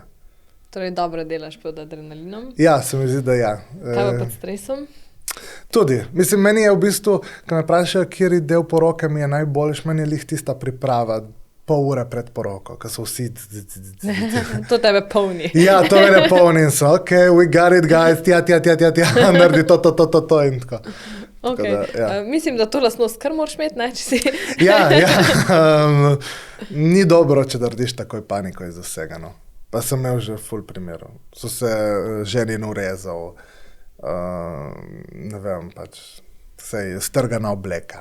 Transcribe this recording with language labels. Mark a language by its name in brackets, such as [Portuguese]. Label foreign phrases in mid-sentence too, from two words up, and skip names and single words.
[Slovenian] Torej dobro delaš pod adrenalinom? Ja, se mi zdi, da ja. Kaj pa pod stresom? Tudi. Mislim, meni je v bistvu, ko me vprašajo, kateri del poroke mi je najboljši, meni je lih tista priprava, pol ure pred poroko, ko so vsi... To tebe polni. Ja, to mene polni in so, [English] ok, we got it, guys, [Slovenian] tja, naredi to in tako. Okay. Da, ja. Mislim, da to lastnost kar moraš imeti, ne, če si... Ja. Ni dobro, če narediš takoj paniko iz vsega, no. Pa sem imel že ful primerov. So se ženin urezal, ne vem, pač sej strgana obleka.